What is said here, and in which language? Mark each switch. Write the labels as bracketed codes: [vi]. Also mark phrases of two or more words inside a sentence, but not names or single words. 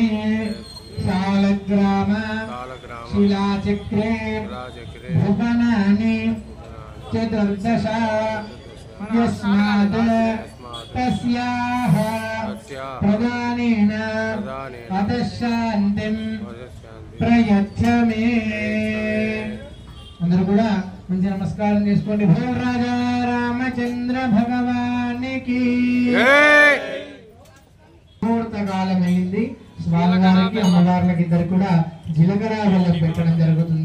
[sa] शालग्राम शिलाचक्रे भुवनानि चतुर्दश यस्मात् तस्याः प्रदानेन अतः शान्तिं प्रयच्छ मे। [te] అందరూ కూడా మంచి నమస్కారం చేసుకోండి। భో రాజా రామచంద్ర భగవానికి ముహూర్తకాలం అయింది। స్వామివారికి అమ్మవార్లకి ఇద్దరు కూడా జీలకర్ర బెల్లం పెట్టడం జరుగుతుంది।